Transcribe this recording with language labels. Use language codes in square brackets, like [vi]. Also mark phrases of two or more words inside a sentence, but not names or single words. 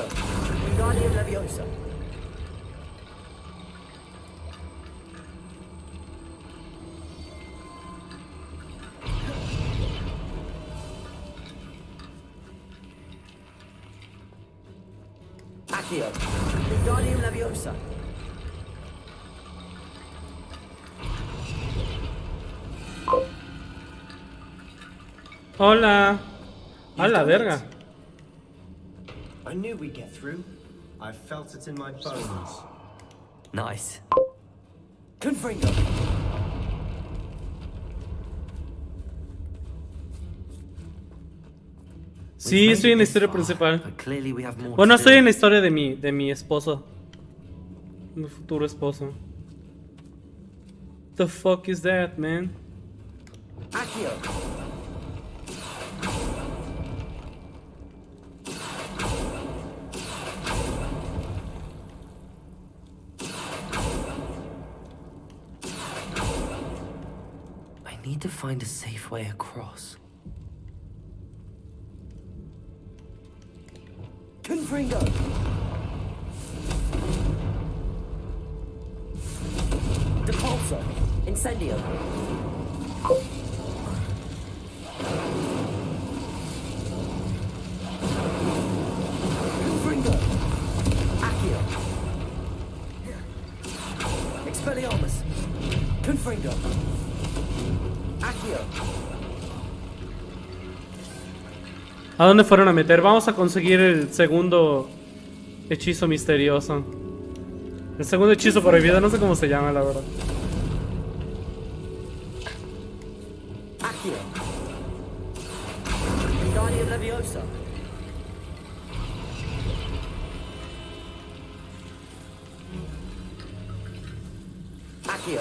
[es] Wingardium Leviosa. Accio. Wingardium Leviosa. Hola. A la verga. [en] I knew we'd get through. I felt it in my bones. Nice. Confringo. [es] Sí, estoy en la historia principal. [en] But clearly we have more [es] Bueno, [en] to [es] estoy [en] do. [es] en la historia de mi esposo. Mi futuro esposo. [en] The fuck is that, man? Accio. I need to find a safe way across. Confringo. Depulso. Incendio. Confringo. Accio. Expelliarmus. Confringo. Accio. [es] ¿A dónde fueron a meter? Vamos a conseguir el segundo hechizo misterioso. El segundo hechizo prohibido, no sé cómo se llama, la verdad. Accio. Wingardium Leviosa. Accio.